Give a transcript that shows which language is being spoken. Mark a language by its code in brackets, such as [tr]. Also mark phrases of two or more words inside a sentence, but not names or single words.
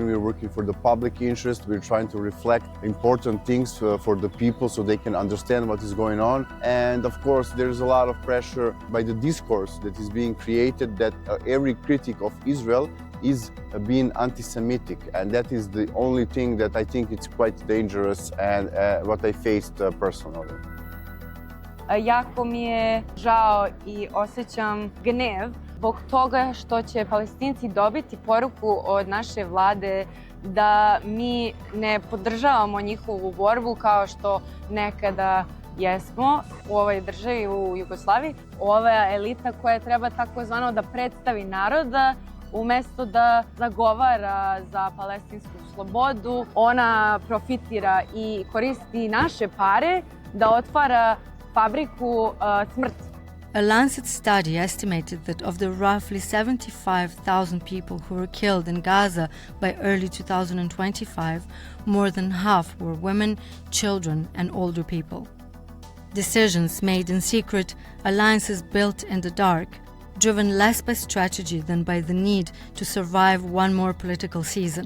[en] We're working for the public interest. We're trying to reflect important things for the people so they can understand what is going on. And of course, there's a lot of pressure by the discourse that is being created that every critic of Israel is being anti-Semitic, and that is the only thing that I think it's quite dangerous and what I faced personally. [sr] Jako mi je žao I osjećam gnev zbog toga što će Palestinci dobiti poruku od naše vlade da mi ne podržavamo njihovu borbu kao što nekada jesmo u ovoj državi, u Jugoslaviji. Ova elita koja treba takozvano da predstavi naroda umjesto da zagovara za palestinsku slobodu, ona profitira I koristi naše pare da otvara fabriku smrti. [en] A Lancet study estimated that of the roughly 75,000 people who were killed in Gaza by early 2025, more than half were women, children, and older people. Decisions made in secret, alliances built in the dark, driven less by strategy than by the need to survive one more political season.